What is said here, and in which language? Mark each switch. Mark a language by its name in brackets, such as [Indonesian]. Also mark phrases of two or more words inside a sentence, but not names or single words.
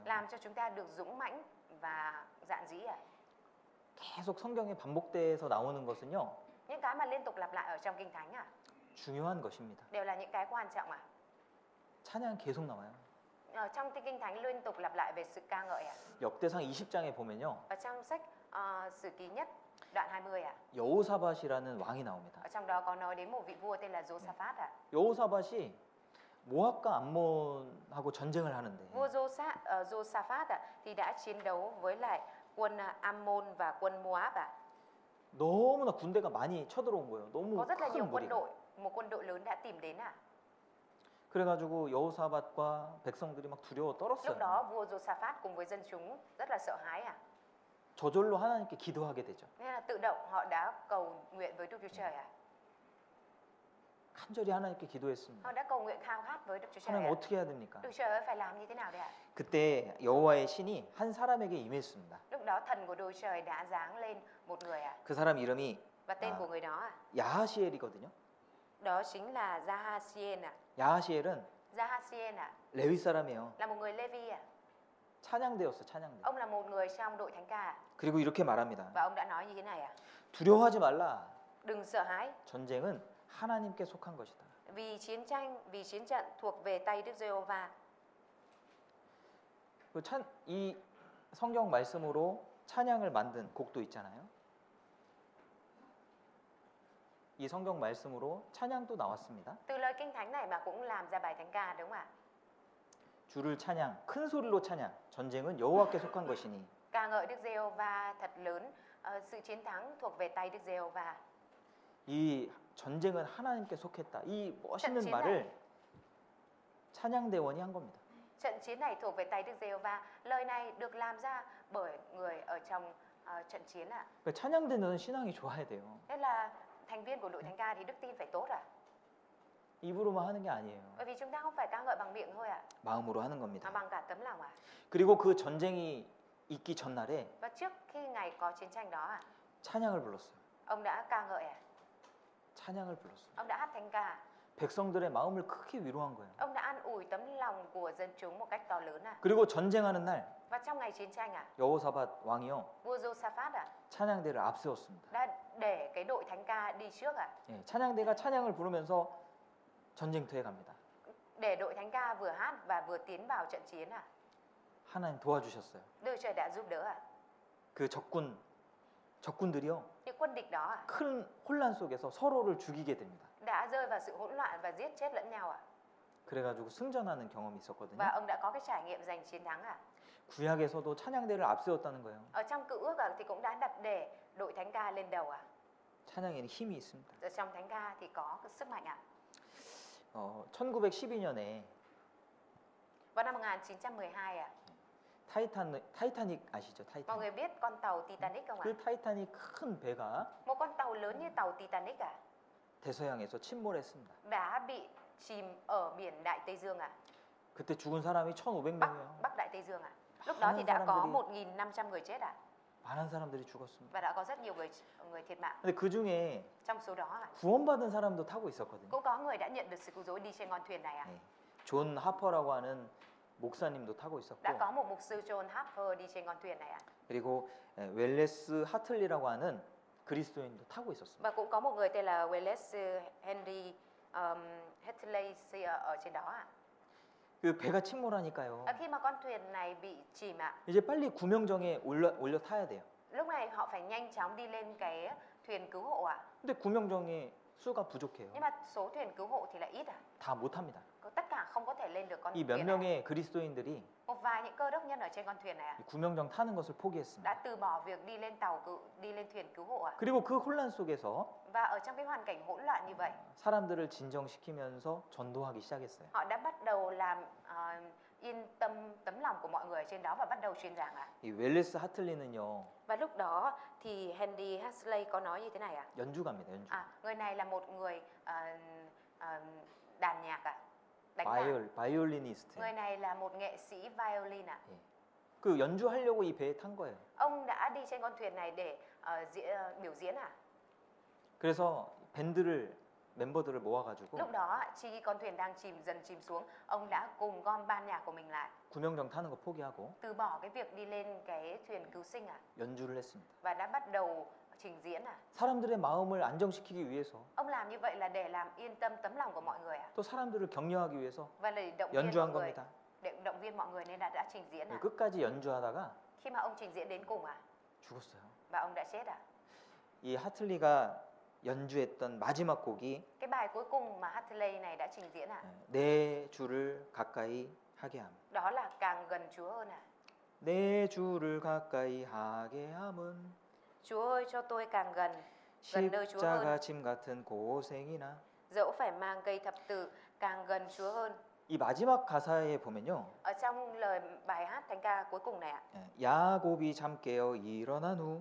[Vietnamese] làm cho chúng ta được dũng mãnh và dạn dĩ ạ. [Korean] 계속 성경에 반복돼서 나오는 것은요 [Vietnamese] Những cái mà liên tục lặp lại ở trong kinh thánh [Korean] 중요한 것입니다. [Vietnamese] đều là những cái quan trọng ạ. [Korean] 찬양 계속 나와요. [Vietnamese] Ở trong kinh thánh liên tục lặp lại về sự ca ngợi ạ. [Korean] 역대상 20장에 보면요 [Vietnamese] Ở trong sách Sử Ký Nhất đoạn 20 ạ. [Korean] 여호사밧이라는 왕이 나옵니다. [Vietnamese] Ở trong đó có nói đến một vị vua tên là Josaphat ạ. [Korean] 여호사밧이 모압과 암몬하고 전쟁을 하는데 [Vietnamese] Vua Josaphat thì đã chiến đấu với lại quân Ammon và quân Moab ạ. [Korean] 너무나 군대가 많이 쳐들어온 거예요. 너무 [Vietnamese] Có rất là nhiều [Korean] 큰 [Vietnamese] quân [Korean] 무리가. [Vietnamese] đội, một quân đội lớn đã tìm đến ạ. [Korean] 그래가지고 여호사밧과 백성들이 막 두려워 [Vietnamese] Lúc [Korean] 떨었어요. [Vietnamese] đó vua Josaphat cùng với dân chúng rất là sợ hãi ạ. [Korean] 저절로 하나님께 기도하게 되죠. [Vietnamese] Nên là tự động họ đã cầu nguyện với Đức Chúa Trời ạ. [Korean] 간절히 하나님께 기도했습니다. [Vietnamese] Họ đã cầu nguyện khao khát với Đức Chúa Trời [Korean] 하나님 [Vietnamese] ạ. [Korean] 어떻게 해야 됩니까? [Vietnamese] Đức Chúa Trời ơi, phải làm như thế nào đây ạ? [Korean] 그때 여호와의 신이 한 사람에게 임했습니다. [Vietnamese] Lúc đó thần của Đức Chúa Trời đã giáng lên một người ạ. [Korean] 그 사람 이름이 [Vietnamese] Và tên của người đó [Korean] 야하시엘이거든요. [Vietnamese] đó chính là Jahasien ạ. [Korean] 야하시엘은 [Vietnamese] Jahasien [Korean] 레위 사람이에요. [Vietnamese] là một người Levi ạ. [Korean] 찬양대였어, 찬양대. [Vietnamese] Ông là một người trong đội thánh ca [Korean] 그리고 이렇게 말합니다. [Vietnamese] và ông đã nói như thế này ạ. [Korean] 두려워하지 말라. [Vietnamese] Đừng sợ hãi [Korean] 전쟁은 하나님께 속한 것이다. [Vietnamese] vì chiến trận thuộc về tay Đức Giê-hô-va. [Korean] 이 성경 말씀으로 찬양을 만든 곡도 있잖아요. 이 성경 말씀으로 찬양도 나왔습니다. [Vietnamese] Từ lời kinh thánh này mà cũng làm ra bài thánh ca đúng không ạ? [Korean] 주를 찬양, 큰 소리로 찬양. 전쟁은 여호와께 속한 것이니. [Vietnamese] Ca ngợi Đức Giê-hô-va thật lớn, sự chiến thắng thuộc về tay Đức Giê-hô-va. [Korean] 이 전쟁은 하나님께 속했다. 이 멋있는 [Vietnamese] trận chiến [Korean] 말을 찬양대원이 한 겁니다. [Vietnamese] Trận chiến này thuộc về tay Đức Giê-hô-va. Lời này được làm ra bởi người ở trong trận chiến ạ. [Korean] 그러니까 찬양대는 신앙이 좋아야 돼요. [Vietnamese] Nên là thành viên của đội thánh ca thì đức tin phải tốt ạ. [Korean] 입으로만 하는 게 아니에요. [Vietnamese] Bởi vì chúng ta không phải ca ngợi bằng miệng thôi ạ, [Korean] 마음으로 하는 [Vietnamese] mà [Korean] 겁니다. [Vietnamese] bằng cả tấm lòng ạ. [Korean] 그리고 그 전쟁이 있기 전날에 [Vietnamese] Và trước khi ngày có chiến tranh đó ạ, [Korean] 찬양을 불렀어요. [Vietnamese] ông đã ca ngợi ạ. [Korean] 찬양을 불렀습니다. [Vietnamese] Ông đã hát thánh ca. [Korean] 백성들의 마음을 크게 위로한 거예요. [Vietnamese] Ông đã an ủi tấm lòng của dân chúng một cách to lớn à. [Korean] 그리고 전쟁하는 날 [Vietnamese] Và trong ngày chiến tranh à, [Korean] 여호사밧 왕이요 [Vietnamese] vua Josaphat à, [Korean] 찬양대를 앞세웠습니다. [Vietnamese] đã để cái đội thánh ca đi trước à, [Korean] 예, 찬양대가 찬양을 부르면서 전쟁터에 갑니다. [Vietnamese] để đội thánh ca vừa hát và vừa tiến vào trận chiến à. [Korean] 하나님 도와주셨어요. [Vietnamese] Đức Trời đã giúp đỡ à. [Korean] 그 적군들이요 [Vietnamese] Những quân địch đó à, [Korean] 큰 혼란 속에서 서로를 죽이게 됩니다. [Vietnamese] đã rơi vào sự hỗn loạn và giết chết lẫn nhau à. [Korean] 그래가지고 승전하는 경험이 있었거든요. [Vietnamese] Và ông đã có cái trải nghiệm giành chiến thắng à. [Korean] 구약에서도 찬양대를 앞세웠다는 거예요. [Vietnamese] Ở trong Cựu Ước à, thì cũng đã đặt để đội thánh ca lên đầu à. [Korean] 찬양에는 힘이 있습니다. [Vietnamese] Ở trong thánh ca thì có cái sức mạnh à. [Korean] 1912년에 [Vietnamese] Vào năm 1912 à, [Korean] 타이타닉 아시죠? [Vietnamese] mọi [Korean] 타이타닉. [Vietnamese] người biết con tàu Titanic không ạ? [Korean] 그 타이타닉 큰 배가 [Vietnamese] Một con tàu lớn như tàu Titanic à, [Korean] 대서양에서 침몰했습니다. [Vietnamese] đã bị chìm ở biển Đại Tây Dương à, [Korean] 그때 죽은 사람이 1,500명이에요. [Vietnamese] Bắc Đại Tây Dương à. Lúc đó thì đã có 1.500 người chết à, [Korean] 많은 사람들이 죽었습니다. [Vietnamese] và đã có rất nhiều người thiệt mạng. [Korean] 근데 그 중에 [Vietnamese] Trong số đó à, [Korean] 구원받은 사람도 타고 있었거든요. [Vietnamese] cũng có người đã nhận được sự cứu rỗi đi trên con thuyền này à. [Korean] 네. 존 하퍼라고 하는 목사님도 타고 있었고, [Vietnamese] Đã có một mục sư John Harper đi trên con thuyền này à. [Korean] 그리고 웰레스 하틀리라고 하는 그리스도인도 타고 있었습니다. [Vietnamese] Và cũng có một người tên là Wallace Henry Hetley ở trên đó à. [Korean] 그 배가 침몰하니까요. [Vietnamese] Khi mà con thuyền này bị chìm ạ, [Korean] 이제 빨리 구명정에 올려 타야 돼요. [Vietnamese] lúc này họ phải nhanh chóng đi lên cái thuyền cứu hộ ạ. [Korean] 근데 구명정에 수가 부족해요. [Vietnamese] Nhưng mà số thuyền cứu hộ thì lại ít ạ. [Korean] 다 못합니다. [Vietnamese] Tất cả không có thể lên được con [Korean] 이 몇 [Vietnamese] thuyền này. [Korean] 명의 그리스도인들이 [Vietnamese] Một vài những cơ đốc nhân ở trên con thuyền này ạ, [Korean] 이 구명정 타는 것을 포기했습니다. [Vietnamese] đã từ bỏ việc đi lên đi lên thuyền cứu hộ ạ. [Korean] 그리고 그 혼란 속에서 [Vietnamese] Và ở trong cái hoàn cảnh hỗn loạn như vậy, [Korean] 사람들을 진정시키면서 전도하기 시작했어요. [Vietnamese] họ đã bắt đầu làm yên tâm tấm lòng của mọi người ở trên đó và bắt đầu truyền giảng ạ. [Korean] 이 웰레스 하틀리는요 [Vietnamese] Và lúc đó thì Henry Hasley có nói như thế này ạ. [Korean] 연주가입니다. 연주. [Vietnamese] Người này là một người đàn nhạc ạ, đánh đàn. [Korean] 바이올리니스트. [Vietnamese] Người này là một nghệ sĩ violin ạ. [Korean] 그 연주하려고 이 배에 탄 거예요. [Vietnamese] Ông đã đi trên con thuyền này để biểu diễn ạ. [Korean] 그래서 멤버들을 모아가지고 [Vietnamese] Lúc đó khi con thuyền đang dần chìm xuống, ông đã cùng gom ban nhạc của mình lại, [Korean] 구명정 타는 거 포기하고 [Vietnamese] từ bỏ cái việc đi lên cái thuyền cứu sinh ạ, [Korean] 연주를 했습니다. [Vietnamese] và đã bắt đầu trình diễn ạ. [Korean] 사람들의 마음을 안정시키기 위해서, [Vietnamese] Ông làm như vậy là để làm yên tâm tấm lòng của mọi người ạ, [Korean] 또 사람들을 격려하기 위해서 [Vietnamese] và để động viên mọi [Korean] 연주한 [Vietnamese] người, [Korean] 겁니다. [Vietnamese] nên đã trình diễn ạ. [Korean] 끝까지 연주하다가 [Vietnamese] Khi mà ông trình diễn đến cùng ạ, [Korean] 죽었어요. [Vietnamese] và ông đã chết ạ. [Korean] 이 하틀리가 연주했던 마지막 곡이 [Vietnamese] Cái bài cuối cùng mà Hatley này đã trình diễn ạ, [Korean] 내 주를 가까이 하게 함. [Vietnamese] đó là càng gần Chúa hơn ạ. [Korean] 내 주를 가까이 하게 함은 [Vietnamese] Chúa ơi cho tôi càng gần nơi Chúa hơn. [Korean] 십자가 짐 같은 고생이나. [Vietnamese] Dẫu phải mang cây thập tự, càng gần Chúa hơn. [Korean] 이 마지막 가사에 보면요. [Vietnamese] Ở trong lời bài hát thánh ca cuối cùng này ạ, [Korean] 야곱이 잠 깨어 일어난 후